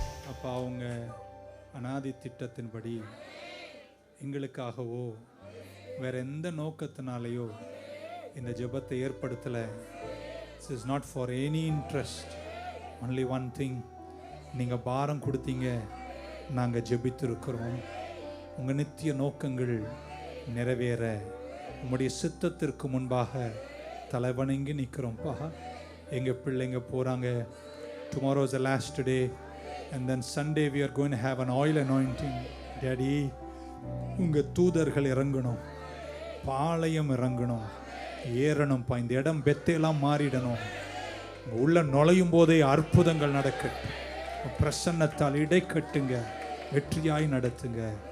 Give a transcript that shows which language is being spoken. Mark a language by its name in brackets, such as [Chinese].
[Tamil] அப்பா, அவங்க அநாதி திட்டத்தின்படி எங்களுக்காகவோ வேற எந்த நோக்கத்தினாலேயோ இந்த ஜெபத்தை ஏற்படுத்தலை. [English] This is not for any interest. Only one thing. [Tamil] நீங்கள் பாரம் கொடுத்தீங்க, நாங்கள் ஜெபித்திருக்கிறோம். உங்கள் நித்திய நோக்கங்கள் நிறைவேற உங்களுடைய சித்தத்திற்கு முன்பாக தலைவணங்கி நிற்கிறோம்ப்பா. எங்கள் பிள்ளைங்க போகிறாங்க. [English] Tomorrow is the last day. And then Sunday we are going to have an oil anointing. [Tamil] Daddy, உங்க தூதர்கள் இறங்கணும், பாளையம் இறங்கணும், ஏறணும்ப்பா. இந்த இடம் பெத்தையெல்லாம் மாறிடணும். உள்ள நுழையும் போதே அற்புதங்கள் நடக்கட்டும். பிரசன்னத்தால் இடை கட்டுங்க, வெற்றியாய் நடத்துங்க.